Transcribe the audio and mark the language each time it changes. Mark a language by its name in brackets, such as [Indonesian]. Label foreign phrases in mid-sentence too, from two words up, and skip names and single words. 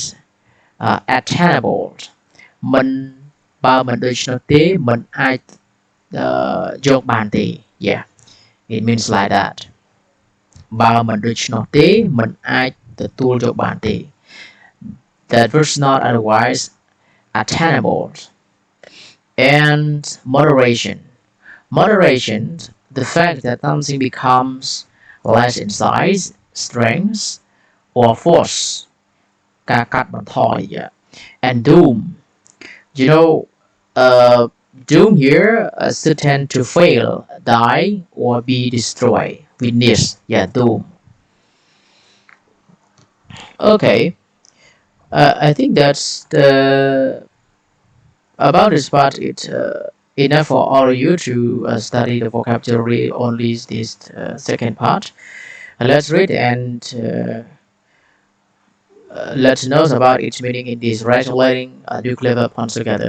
[Khmer] attainable បើមិនដូច្នោះទេមិនអាចយកបានទេ it [English] means like that [Khmer] បើមិនដូច្នោះទេមិនអាចទទួលយកបានទេ [English] that was not otherwise attainable and moderation the fact that something becomes less in size strength or force [Khmer] ការកាត់បន្ថយ [English] and doom doom here certain to fail die or be destroyed witness doom okay I think that's about this part it's enough for all of you to study the vocabulary only this second part let's read and let's know about its meaning in this regulating nuclear weapons together.